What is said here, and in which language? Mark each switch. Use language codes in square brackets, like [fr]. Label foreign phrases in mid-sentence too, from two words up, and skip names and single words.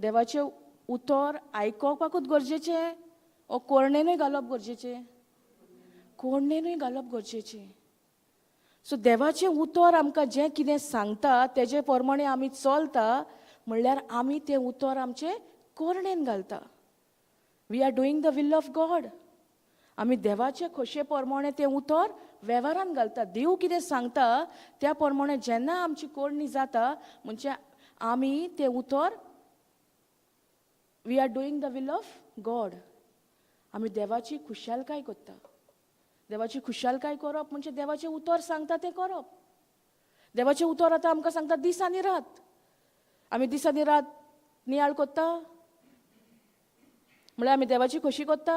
[kok] देवाचें उतर आयकोपाकूच गरजेचें ओ कोरणेनूय घालप गरजेचें? कोरणेनूय घालप गरजेचें. सो देवाचें उतर आमकां जें कितें सांगता तेजे प्रमाणे आमी चलता म्हणल्यार आमी तें उतर आमचें कोरणेन घालता. [en] we are doing the will of God. [kok] आमी देवाचे खोशे प्रमाणे तें उतर वेव्हारान घालता. देव कितें सांगता त्या प्रमाणे जेन्ना आमची कोरणी जाता म्हणजे आमी तें उतर [en] we are doing the will of God. [kok] आमी देवाची खुशालकाय करता. देवाची खुशालकाय करप म्हणजे देवाचें उतर सांगता तें करप. देवाचें उतर आतां आमकां सांगता दीस आनी रात. आमी दीस आनी रात नियाळ कोत्ता म्हळ्यार आमी देवाची खोशी कोत्ता?